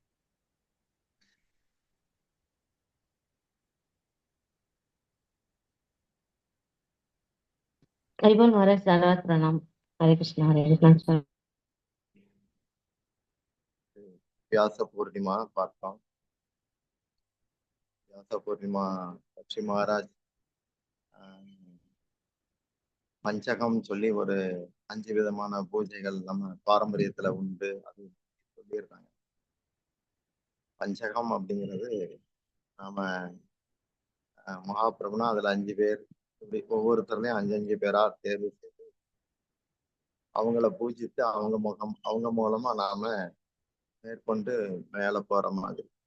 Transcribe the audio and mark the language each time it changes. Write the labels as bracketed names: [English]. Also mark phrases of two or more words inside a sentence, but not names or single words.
[Hindi] करीबन महाराज धन्यवाद प्रणाम। हरे कृष्ण सर। [Tamil] व्यास पूर्णिमा பார்த்தோம். व्यास पूर्णिमा பற்றி மகாராஜ் ஆஹ், பஞ்சகம் சொல்லி ஒரு 5 விதமான பூஜைகள் நம்ம பாரம்பரியத்துல உண்டு. அது சொல்லியிருக்காங்க. பஞ்சகம் அப்படிங்கிறது நாம மகாபிரபுனா அதுல 5 பேர், இப்படி ஒவ்வொருத்தர்லயும் 5 5 பேரா தேர்வு செய்து அவங்கள பூஜித்து அவங்க மூலமா நாம மேற்கொண்டு மேல போற மாதிரி.